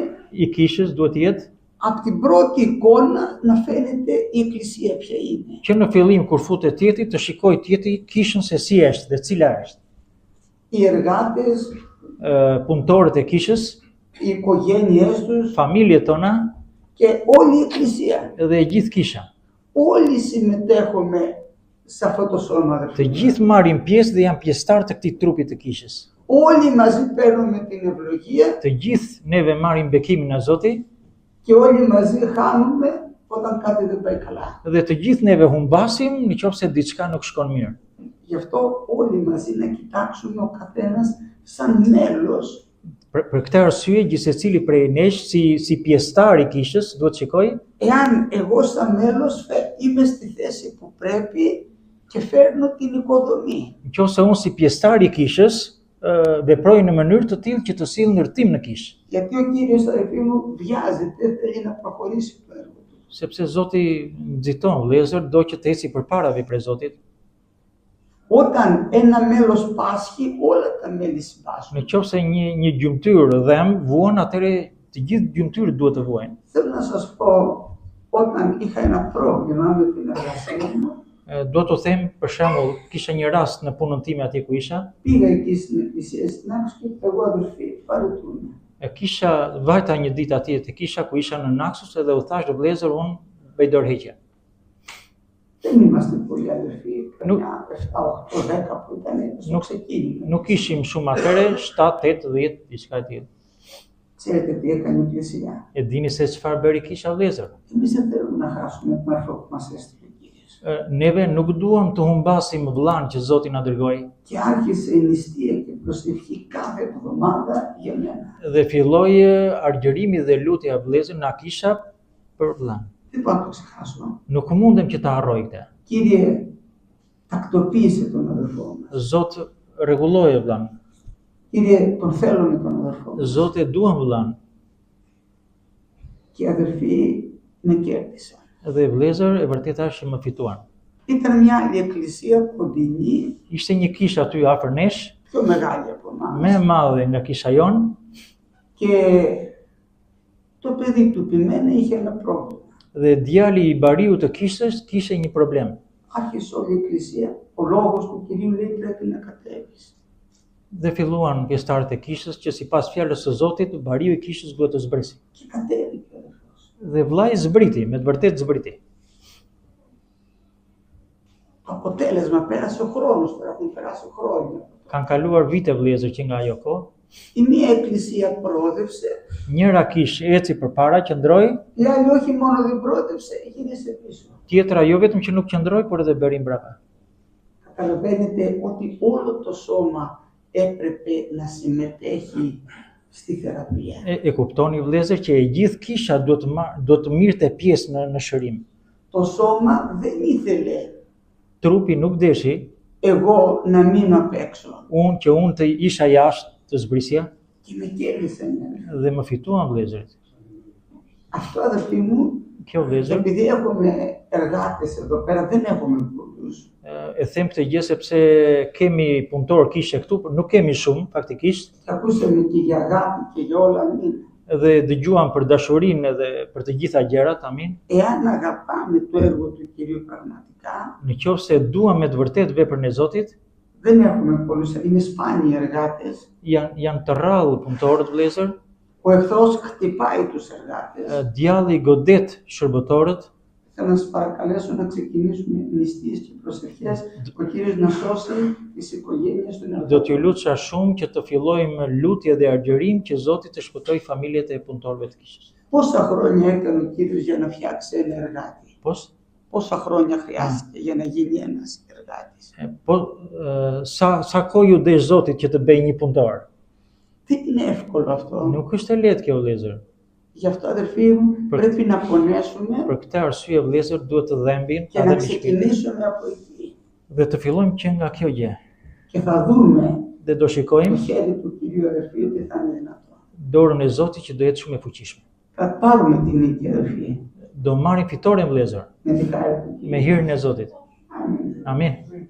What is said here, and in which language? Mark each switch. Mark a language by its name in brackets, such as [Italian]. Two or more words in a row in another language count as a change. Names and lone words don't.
[Albanian] i kishës duhet të jetë [Greek] από την πρώτη εικόνα να φαίνεται η Εκκλησία ποια είναι. [Albanian] që në fillim kur futet tjetri të shikoj tjetri kishën se si është dhe cila është. [Greek] Οι εργάτες, [Albanian] Punëtorët e kishës, [Greek] οι οικογένειές τους [Albanian] familjet tona [Greek] και όλη η Εκκλησία. [Albanian] dhe e gjithë kisha. [Greek] Όλοι συμμετέχουμε σε αυτό το σώμα. [Albanian] Të [Greek] αδελφοί. [Albanian] gjithë marrin pjesë dhe janë pjesëtar të këtij trupi të kishës. [Greek] Όλοι μαζί παίρνουμε την ευλογία [Albanian] Të gjithë neve marrim bekimin e Zotit [Greek] και όλοι μαζί χάνουμε όταν κάτι δεν πάει καλά. [Albanian] dhe të gjithë neve humbasim nëse diçka nuk shkon mirë. [Greek] Γι' αυτό όλοι μαζί να κοιτάξουμε ο καθένας σαν μέλος [Albanian] Për këtë arsye gjithsecili prej nesh si pjesëtar i kishës duhet shikoj [Greek] εάν εγώ σαν μέλος είμαι στη θέση που πρέπει και φέρνω την οικοδομή. [Albanian] nëse unë si pjesëtar i kishës veproj në mënyrë të tillë që të sill ndërtim në kishë. [Greek] Γιατί ο Κύριος αδελφοί μου βιάζεται, θέλει να προχωρήσει το έργο του. [Albanian] Sepse Zoti nxiton vëllezër, do që të eci përpara veprës Zotit. [Greek] Όταν ένα μέλος πάσχει, όλα τα μέλη συμπάσχουν. [Albanian] Nëse një gjymtyr dhem vuan, atëre të gjithë gjymtyrët duhet të vuajnë. [Greek] Θέλω να σας πω, όταν είχα ένα πρόβλημα με την εργασία μου, [Albanian] Do të them, për shembull, kisha një rast në punën time atje ku isha, [Greek] πήγα εκεί στην εκκλησία, στην άκρη και είπα εγώ αδελφοί, πάρε τούνε. [Albanian] kisha vajta një ditë atje te kisha ku isha në Naxos edhe u thash do vëllezër unë bëj dorëheqje. [Greek] Δεν είμαστε πολλοί αδελφοί, καμιά 7, 8, 10 που ήταν στο ξεκίνημα. [Albanian] Nuk ishim shumë atëre, 7, 8, 10, diçka e tillë. [Greek] Ξέρετε τι έκανε η εκκλησία. [Albanian] E dini se çfarë bëri kisha vëllezër? [Greek] Εμείς δεν θέλουμε να χάσουμε τον αρφό που μας έστειλε ο Κύριος. [Albanian] Neve nuk duam të humbasim vëllan që Zoti na dërgoi. [Greek] Και άρχισε η νηστεία και προσευχή κάθε εβδομάδα για μένα. [Albanian] Dhe filloi argjërimi dhe lutja vëllezër na kisha për vëllan. [Greek] Δεν πάω να το ξεχάσω. [Albanian] Nuk mundem që ta harroj këtë. [Greek] Κύριε, τακτοποίησε τον αδελφό μας. [Albanian] Zot rregulloje vëllan. [Greek] Κύριε, τον θέλω με τον αδελφό μας. [Albanian] Zot e duam vëllan. [Greek] Και οι αδελφοί με κέρδισαν. [Albanian] Dhe vëllezër e vërteta është që më fituan. [Greek] Ήταν μια άλλη εκκλησία κοντινή, [Albanian] Ishte një kishë aty afër nesh, [Greek] πιο μεγάλη από [Albanian] më e [Greek] εμάς. [Albanian] madhe nga kisha jon, [Greek] Και Το παιδί του Πιμένα είχε ένα πρόβλημα. [Albanian] Dhe djali i bariu të kishës kishte një problem. [Greek] Άρχισε όλη η εκκλησία, ο λόγος του Κυρίου λέει πρέπει να κατέβεις. [Albanian] Dhe filluan pjesëtarët e kishës që sipas fjalës së Zotit, bariu i kishës duhet të zbrisi. [Greek] Και κατέβηκε ο αδερφός. [Albanian] Dhe vllai zbriti, me të vërtetë zbriti. [Greek] Το αποτέλεσμα πέρασε ο χρόνος, τώρα έχουν περάσει χρόνια. [Albanian] Kanë kaluar vite vëllezër që nga ajo kohë. [Greek] Η μία εκκλησία προόδευσε, [Albanian] Njëra kishë eci përpara, qëndroi, [Greek] η άλλη όχι μόνο δεν προόδευσε, γύρισε πίσω. [Albanian] tjetra jo vetëm që nuk qëndroi, por edhe bëri mbrapa. [Greek] Καταλαβαίνετε ότι όλο το σώμα έπρεπε να συμμετέχει στη θεραπεία. [Albanian] E kuptoni vëllezër që e gjithë kisha duhet të mirte pjesë në shërim. [Greek] Το σώμα δεν ήθελε [Albanian] Trupi nuk deshi [Greek] εγώ να μείνω απ' έξω. [Albanian] që unë të isha jashtë të zbrisja [Greek] Και με κέρδισαν. [Albanian] dhe më fituan vëllezërit. [Greek] Αυτό αδερφοί μου, [Albanian] Kjo vëllezër, [Greek] επειδή έχουμε εργάτες εδώ πέρα, δεν έχουμε πολλούς. [Albanian] e them këtë gjë sepse kemi punëtor kishe këtu, por nuk kemi shumë faktikisht, [Greek] Και ακούσαμε και για αγάπη και για όλα, αμήν. [Albanian] dhe dëgjuam për dashurinë edhe për të gjitha gjërat, amin. [Greek] Εάν αγαπάμε το έργο του Κυρίου πραγματικά, [Albanian] Në qoftë se duam me të vërtetë veprën e Zotit, [Greek] δεν έχουμε πολλούς, είναι σπάνιοι εργάτες. [Albanian] janë të rrallë punëtorët vëllezër, [Greek] Ο εχθρός χτυπάει τους εργάτες. [Albanian] djalli godet shërbëtorët. [Greek] Θέλω να σας παρακαλέσω να ξεκινήσουμε νηστείες και προσευχές, ο Κύριος να σώσει τις οικογένειες των [Albanian] Do [Greek] εργατών. [Albanian] t'ju lutja shumë që të fillojmë lutje dhe argjërim që Zoti të shpëtojë familjet e punëtorëve të kishës. [Greek] Πόσα χρόνια έκανε ο Κύριος για να φτιάξει ένα εργάτη. Πώς? Πόσα χρόνια χρειάστηκε για να γίνει ένας εργάτης. [Albanian] Sa kohë ju desh Zotit që të bëj një punëtor? [Greek] Δεν είναι εύκολο αυτό. [Albanian] Nuk është e lehtë kjo vëllezër. [Greek] Γι' αυτό αδερφοί μου πρέπει να πονέσουμε [Albanian] Për këtë arsye vëllezër duhet të dhembin [Greek] και να [Albanian] edhe me shpirtin [Greek] ξεκινήσουμε από εκεί. [Albanian] dhe të fillojmë që nga kjo gjë. [Greek] Και θα δούμε [Albanian] Dhe do [Greek] το [Albanian] shikojmë [Greek] χέρι του Κυρίου αδερφοί ότι θα είναι δυνατό. [Albanian] dorën e Zotit që do jetë shumë e fuqishme. [Greek] Θα πάρουμε την νίκη αδερφοί. [Albanian] Do marrim fitoren vëllezër [Greek] Με τη χάρη του Κυρίου. [Albanian] me hirin e Zotit. [Greek] Αμήν. [Albanian] Amin.